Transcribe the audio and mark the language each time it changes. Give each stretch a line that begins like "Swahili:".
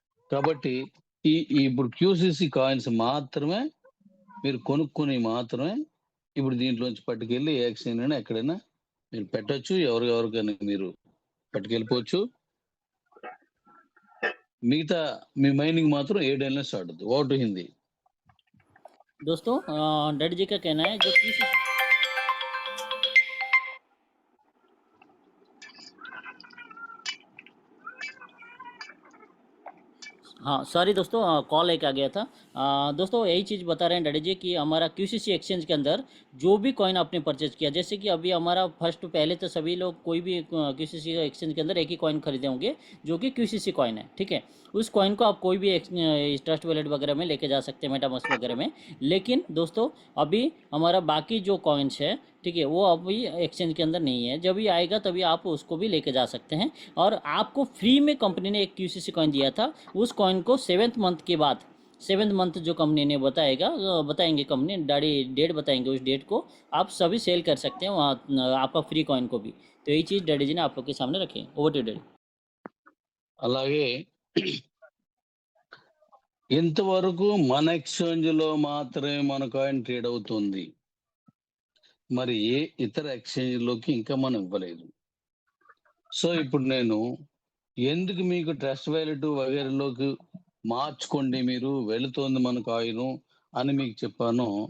Telugu: కాబట్టి ఇప్పుడు QCC coins మాత్రమే మీరు కొనుక్కొని మాత్రమే ఇప్పుడు దీంట్లోంచి పట్టుకెళ్ళి ఏ ఎక్స్చేంజ్ అయినా ఎక్కడైనా మీరు పెట్టచ్చు, ఎవరికైనా మీరు పట్టుకెళ్ళిపోవచ్చు. మిగతా మీ మైనింగ్ మాత్రం 7 ఏళ్ళ స్టార్ట్ అవుతుంది.
English: Over to Hindi.
Hindi: दोस्तों डैडी जी का कहना है जो हाँ सॉरी दोस्तों, कॉल एक आ गया था। दोस्तों यही चीज़ बता रहे हैं डैडी जी कि हमारा QCC एक्सचेंज के अंदर जो भी कॉइन आपने परचेज किया, जैसे कि अभी हमारा फर्स्ट पहले तो सभी लोग कोई भी QCC एक्सचेंज के अंदर एक ही कॉइन खरीदे होंगे जो कि QCC कॉइन है, ठीक है। उस कॉइन को आप कोई भी ट्रस्ट वैलेट वगैरह में लेके जा सकते हैं, मेटामास्क वगैरह में। लेकिन दोस्तों अभी हमारा बाकी जो कॉइन्स है, ठीक है, वो अभी एक्सचेंज के अंदर नहीं है। जब भी आएगा तभी आप उसको भी लेके जा सकते हैं। और आपको फ्री में कंपनी ने एक QCC कॉइन दिया था, उस कॉइन को 7th मंथ के बाद, 7th मंथ जो कंपनी ने बताएंगे कंपनी डैडी डेट बताएंगे, उस डेट को आप सभी सेल कर सकते हैं वहाँ आपका फ्री कॉइन को भी। तो यही चीज़ डैडी जी ने आप लोग के सामने रखे।
English: Over to daddy.
Telugu: అలాగే ఇంతవరకు మన ఎక్స్చేంజ్ లో మాత్రమే మన కాయిన్ ట్రేడ్ అవుతుంది, మరి ఏ ఇతర ఎక్స్చేంజ్ లోకి ఇంకా మనం ఇవ్వలేదు. సో ఇప్పుడు నేను ఎందుకు మీకు ట్రస్ట్ వ్యాలెట్ వగేరలోకి మార్చుకోండి మీరు వెళుతోంది మన కాయిన్ అని మీకు చెప్పాను.